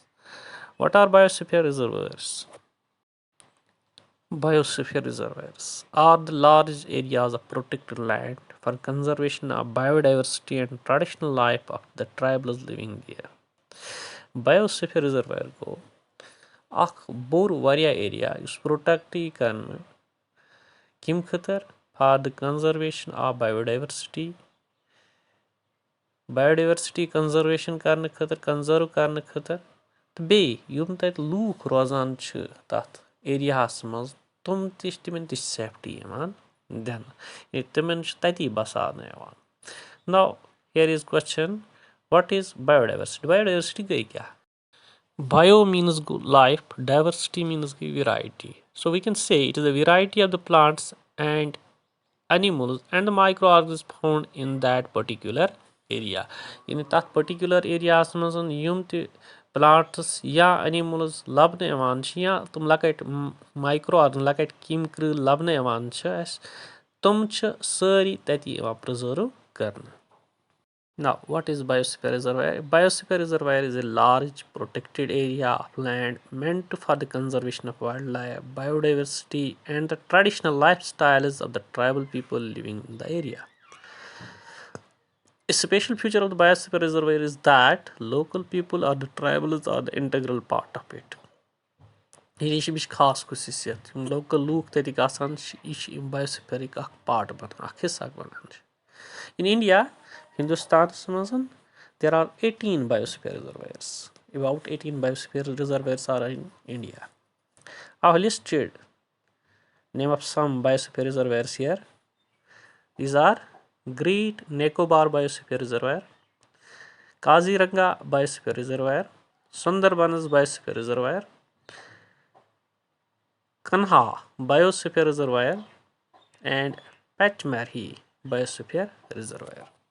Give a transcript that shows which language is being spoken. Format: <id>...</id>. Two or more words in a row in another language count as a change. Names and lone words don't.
<en>What are biosphere reservoirs? Biosphere reservoirs are the large areas of protected land for conservation of biodiversity and traditional life of the tribals living there. Biosphere reservoir</en> <ks>को اکھ بوٚڑ واریاہ ایریا یُس پروٹیکٹ یی کرنہٕ کَمہِ خٲطرٕ</ks> <en>for the conservation of biodiversity</en> <ks>کنزرویشن کرنہٕ خٲطرٕ کنزرو کرنہٕ خٲطرٕ تہٕ بیٚیہِ یِم تَتہِ لوٗکھ روزان چھِ تَتھ ایریاہَس منٛز تِمن تہِ چھِ سیفٹی یِوان دِنہٕ تِمن چھُ تَتی بساونہٕ یِوان.</ks> <en>now here is question what is biodiversity</en> <ks>گٔے کیٛاہ؟</ks> <en>Bio means life, diversity means variety. So we can say it is a variety of the plants and animals and the microorganisms found in that particular area. In that particular area</en> <ks>منٛز یِم تہِ plants یا animals لبنہٕ یِوان چھِ یا تِم لۄکٕٹۍ microorganisms لۄکٕٹۍ کیٚمۍ کرۭل لبنہٕ یِوان چھِ اَسہِ تِم چھِ سٲری تَتی یِوان preserve کرنہٕ.</ks> <en>Now, what is biosphere reservoir? Biosphere reservoir is a large protected area of land meant for the conservation of wildlife, biodiversity, and the traditional lifestyles of the tribal people living in the area. A special feature of the biosphere reservoir is that local people or the tribals are the integral part of it.</en> <ks>یہِ چھِ مےٚ خاص خصوٗصیت یِم لوکل لوٗکھ تَتِکۍ آسان چھِ یہِ چھِ یِم بایوسفیرٕکۍ اکھ پارٹ بنان اکھ حِصہٕ اکھ بنان چھِ.</ks> <en>In India,</en> <ks>ہندوستانس منٛز</ks> <en>there are 18 biosphere reservoirs. About 18 biosphere reservoirs are in India. I have listed name of some biosphere reservoirs here. These are Great Nicobar Biosphere Reservoir, Kaziranga Biosphere Reservoir, Sundarbans Biosphere Reservoir, Kanha Biosphere Reservoir, and Pachmarhi Biosphere Reservoir.</en>